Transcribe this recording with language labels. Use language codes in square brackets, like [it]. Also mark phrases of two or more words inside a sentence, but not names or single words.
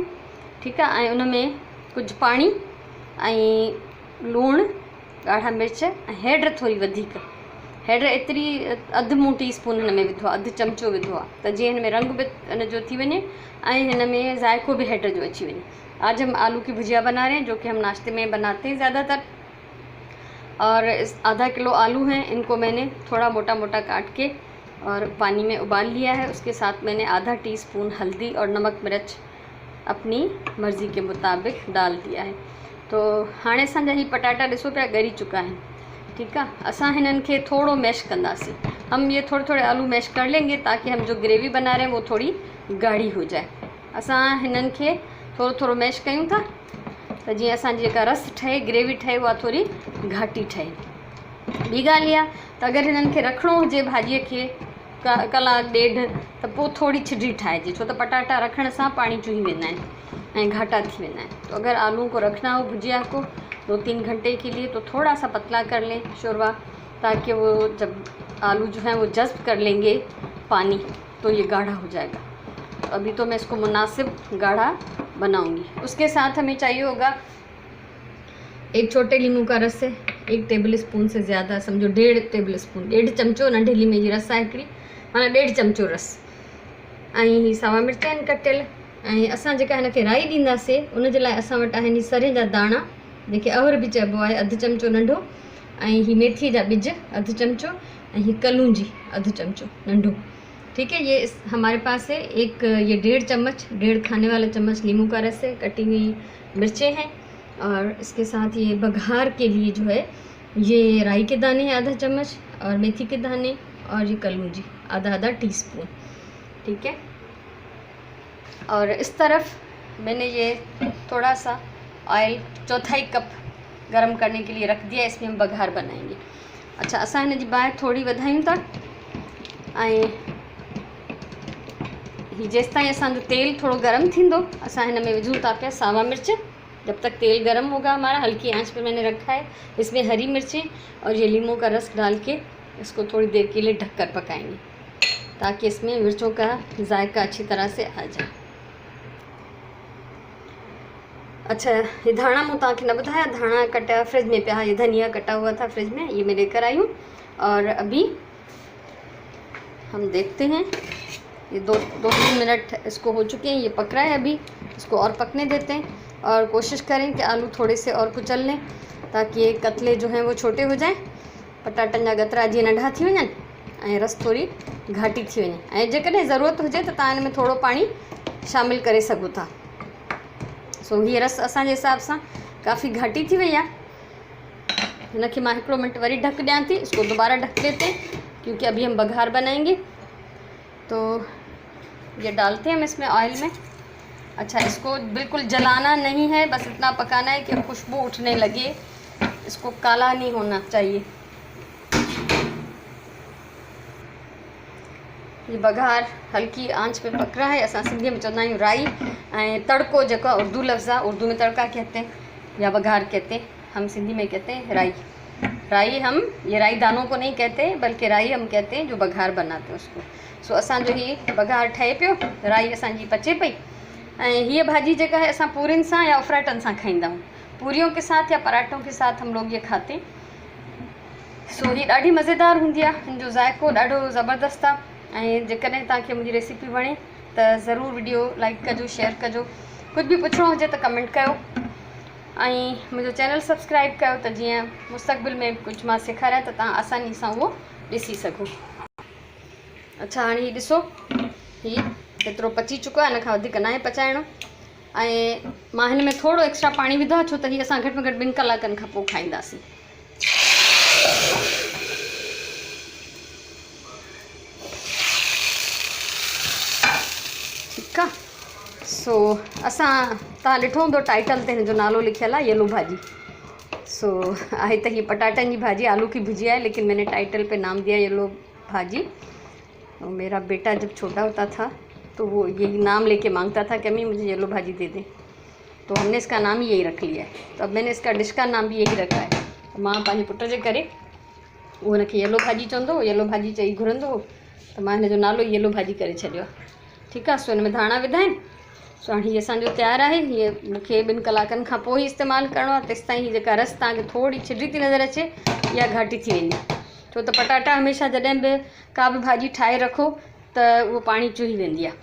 [sd] ठीकु आहे। ऐं उन में कुझु पाणी ऐं लूणु, ॻाढ़ा मिर्च ऐं हैड थोरी वधीक, हैड एतिरी अधु मूं टी स्पून हिन में विधो आहे, अधु चमचो विधो आहे, त जीअं हिन में रंग बि इन जो थी वञे ऐं हिन में ज़ाइक़ो भी हैड जो अची वञे। [ur] آج ہم آلو کی بھجیا بنا رہے ہیں، جو کہ ہم ناشتے میں بناتے ہیں زیادہ تر. اور اس آدھا کلو آلو ہیں، ان کو میں نے تھوڑا موٹا موٹا کاٹ کے اور پانی میں ابال لیا ہے. اس کے ساتھ میں نے آدھا ٹی اسپون ہلدی اور نمک مرچ اپنی مرضی کے مطابق ڈال دیا ہے. [sd] तो हाणे असांजा ही पटाटा ॾिसो पिया ॻरी चुका हैं। [ur] ٹھیک ہے. [sd] असां हिनन के थोड़ो मैश कंदासीं। [ur] ہم یہ تھوڑے تھوڑے آلو میش کر لیں گے تاکہ ہم جو گریوی بنا رہے ہیں وہ تھوڑی گاڑھی ہو جائے. [sd] असां हिनन के थोड़ो थोड़ो मैश कयूं था त जीअं असांजी जेका रस ठहे, ग्रेवी ठहे, उहा थोड़ी घाटी ठहे। ॿी ॻाल्हि इहा त अगरि हिननि खे रखिणो हुजे भाॼीअ खे कलाक ॾेढ, त पोइ थोड़ी छिडी ठाहिजे, छो त पटाटा रखण सां पाणी चुही वेंदा आहिनि ऐं घाटा थी वेंदा आहिनि। [ur] تو اگر آلو کو رکھنا ہو بھجیا کو 2-3 گھنٹے کے لیے، تو تھوڑا سا پتلا کر لیں شوربہ، تاکہ وہ جب آلو جو ہے وہ جذب کر لیں گے پانی، تو یہ گاڑھا ہو جائے گا. تو ابھی تو میں اس کو مناسب گاڑھا بناؤں گی. اس کے ساتھ ہمیں چاہیے ہوگا 1 چھوٹے لیمو کا رس ہے، 1 [en] table spoon [ur] سے زیادہ، سمجھو 1.5 [en] table spoon, [sd] 1.5 चमचो नंढे लीमे जी रस आहे हिकिड़ी, माना 1.5 चमचो रस। ऐं सावा मिर्च आहिनि कटियल। ऐं असां जेका हिनखे राई ॾींदासीं उन जे लाइ असां वटि आहिनि सरे जा दाणा, जेके अवर भी चइबो आहे, अधु चमचो नंढो, ऐं ही मेथी जा ॿिज अधु चमचो, ऐं ही कलूंजी अधु चमचो नंढो। [ur] ٹھیک ہے. یہ ہمارے پاس ہے ایک، یہ 1.5 چمچ، 1.5 کھانے والا چمچ لیموں کا رس ہے، کٹی ہوئی مرچیں ہیں، اور اس کے ساتھ یہ بگھار کے لیے جو ہے یہ رائی کے دانے ہیں آدھا چمچ، اور میتھی کے دانے، اور یہ کلونجی آدھا ٹی اسپون. ٹھیک ہے. اور اس طرف میں نے یہ تھوڑا سا آئل 1/4 کپ گرم کرنے کے لیے رکھ دیا. اس میں ہم بگھار بنائیں گے. اچھا, [sd] असां हिन जी बाहि थोड़ी वधायूं था, ऐं ही जेसि ताईं असांजो तेल थोड़ो गरम थींदो, असां हिन में विझूं था पिया सावा मिर्च। [ur] جب تک تیل گرم ہوگا ہمارا، ہلکی آنچ پہ میں نے رکھا ہے. اس میں ہری مرچیں اور یہ لیمو کا رس ڈال کے اس کو تھوڑی دیر کے لیے ڈھک کر پکائیں گے، تاکہ اس میں مرچوں کا ذائقہ اچھی طرح سے آ جائے. اچھا، یہ دھانا منہ تک نہ بتایا، دھانا کٹا فریج میں پے، یہ دھنیا کٹا ہوا تھا فریج میں، یہ میں لے کر آئی ہوں. اور ابھی ہم دیکھتے ہیں، یہ 2-3 منٹ اس کو ہو چکے ہیں، یہ پک رہا ہے. ابھی اس کو اور پکنے دیتے ہیں، اور کوشش کریں کہ آلو تھوڑے سے اور کچل لیں، تاکہ یہ قتلے جو ہیں وہ چھوٹے ہو جائیں, [sd] पटाटन जा गतरा जीअं नंढा थी वञनि, ऐं रस थोड़ी घाटी थी वञे। ऐं जेकॾहिं ज़रूरत हुजे त तव्हां हिन में थोड़ो पाणी शामिल करे सघो था। सो ये रस असांजे हिसाब सां काफ़ी घाटी थी वही है। इनके मैं 1 मिनट वरी ढक दियाँ थी, [ur] اس کو دوبارہ ڈھک دیتے ہیں، کیونکہ ابھی ہم بگھار بنائیں گے. تو یہ ڈالتے ہیں ہم اس میں آئل میں. اچھا، اس کو بالکل جلانا نہیں ہے، بس اتنا پکانا ہے کہ خوشبو اٹھنے لگے، اس کو کالا نہیں ہونا چاہیے. یہ بگھار ہلکی آنچ پہ پک رہا ہے. [sd] असां सिंधी में चवंदा आहियूं राई, ऐं तड़को जेको उर्दू लफ्ज़ है, [ur] اردو میں تڑکا کہتے ہیں یا بگھار کہتے ہیں، ہم سندھی میں کہتے ہیں رائی. رائی ہم یہ رائی دانوں کو نہیں کہتے، بلکہ رائی ہم کہتے ہیں جو بگھار بناتے ہیں اس کو. [sd] सो असांजो ही बघार ठहे पियो, राई असांजी पचे पई। ऐं हीअ भाॼी जेका है असां पूरियुनि सां या उफराटनि सां खाईंदा आहियूं, [ur] پوریوں کے ساتھ یا پراٹھوں کے ساتھ ہم لوگ یہ کھاتے ہیں. [sd] सो ये ॾाढी मज़ेदार हूंदी आहे, हिन जो ज़ाइक़ो ॾाढो ज़बरदस्त आहे। ऐं जेकॾहिं तव्हांखे मुंहिंजी रेसिपी वणे त ज़रूरु वीडियो लाइक कजो, शेयर कजो, [ur] کچھ بھی [sd] पुछिणो हुजे त कमेंट कयो, ऐं मुंहिंजो चैनल सब्सक्राइब कयो, त जीअं मुस्तक़बिल में कुछ मां सेखारियां त तव्हां आसानी सां उहो ॾिसी सघो। अच्छा, हाणे हीअ ॾिसो, हीअ एतिरो पची चुको आहे, हिन खां वधीक न आहे पचाइणो। ऐं मां हिन में थोड़ो एक्स्ट्रा पाणी विधो आहे, छो त हीअ असां घटि में घटि 2 कलाकनि खां पोइ खाईंदासीं। [ur] ٹھیک ہے. [sd] सो असां तव्हां ॾिठो हूंदो टाइटल ते हिन जो नालो लिखियल आहे, येलो भाॼी। सो आहे त हीअ पटाटनि जी भाॼी, [ur] آلو کی بھجیا ہے، لیکن میں نے ٹائٹل پہ نام دیا ییلو بھاجی. اور میرا بیٹا جب چھوٹا ہوتا تھا تو وہ یہی نام لے کے مانگتا تھا کہ امی مجھے ییلو بھاجی دے دے، تو ہم نے اس کا نام ہی یہی رکھ لیا ہے. تو اب میں نے اس کا ڈش کا نام بھی یہی رکھا ہے. [sd] मां पंहिंजे पुट जे करे वो हुनखे येलो भाजी चवंदो, येलो भाजी चई घुरंदो, तो मां हिन जो नालो येलो भाजी करे छॾियो। ठीकु आहे। सो हिन में धाणा विधा आहिनि। सो हाणे हीअ असांजो तयारु आहे। हीअ मूंखे 2 कलाकनि खां पोइ ई इस्तेमालु करिणो आहे। तेसिताईं हीअ जेका रस तव्हांखे थोरी छिॾी थी नज़र अचे इहा घाटी थी वेंदी, छो त पटाटा हमेशह जॾहिं बि का बि भाॼी ठाहे रखो त उहो पाणी चुही वेंदी आहे।